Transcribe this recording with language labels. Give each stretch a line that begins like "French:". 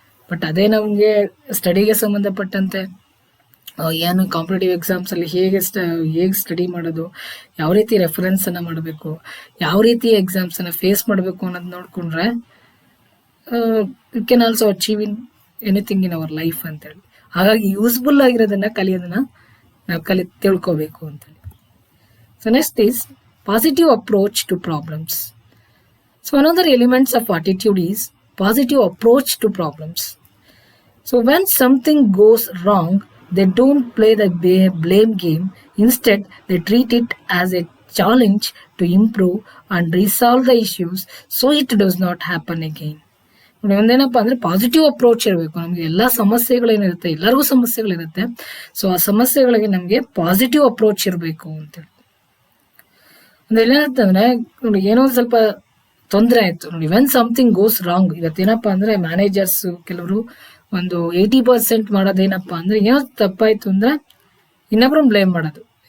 Kannada: But ಅದೇ ನಮಗೆ ಸ್ಟಡಿಗೆ ಸಂಬಂಧಪಟ್ಟಂತೆ ಏನು ಕಾಂಪಿಟೇಟಿವ್ ಎಕ್ಸಾಮ್ಸ್ ಅಲ್ಲಿ ಹೇಗೆ ಸ್ಟಡಿ ಮಾಡೋದು, ಯಾವ ರೀತಿ ರೆಫರೆನ್ಸ್ ಅನ್ನ ಮಾಡಬೇಕು, ಯಾವ ರೀತಿ ಎಕ್ಸಾಮ್ಸ್ ಅನ್ನ ಫೇಸ್ ಮಾಡಬೇಕು ಅನ್ನೋದು ನೋಡ್ಕೊಂಡ್ರೆ
English: you can also achieve in anything in our life
Kannada: ಅಂತೇಳಿ. ಹಾಗಾಗಿ ಯೂಸ್ಫುಲ್ ಆಗಿರೋದನ್ನ ಕಲಿಯೋದನ್ನ ನಾವು ತಿಳ್ಕೋಬೇಕು ಅಂತೇಳಿ.
English: So next is positive approach to problems. So another elements of attitude is positive approach to problems. So when something goes wrong, they don't play the blame game. Instead, they treat it as a challenge to improve and resolve the issues so it does not happen again.
Kannada: ಒಂದೇನಪ್ಪ ಅಂದ್ರೆ positive approach ಇರಬೇಕು. ನಮ್ಗೆ ಎಲ್ಲಾ ಸಮಸ್ಯೆಗಳೇನಿರುತ್ತೆ, ಎಲ್ಲರಿಗೂ ಸಮಸ್ಯೆಗಳಿರುತ್ತೆ. So ಆ ಸಮಸ್ಯೆಗಳಿಗೆ ನಮ್ಗೆ positive approach ಇರಬೇಕು ಅಂತೇಳಿ. ಅಂದ್ರೆ ಏನಂತಂದ್ರೆ ನೋಡಿ, ಏನೋ ಸ್ವಲ್ಪ ತೊಂದರೆ ಆಯ್ತು ನೋಡಿ,
English: When something goes wrong.
Kannada: ಇವತ್ತೇನಪ್ಪಾ ಅಂದ್ರೆ ಮ್ಯಾನೇಜರ್ಸ್ ಕೆಲವರು ಒಂದು 80% ಮಾಡೋದೇನಪ್ಪಾ ಅಂದ್ರೆ, ಏನೋ ತಪ್ಪಾಯ್ತು ಅಂದ್ರೆ ಇನ್ನೊಬ್ರನ್ನ ಬ್ಲೇಮ್ ಮಾಡೋದು.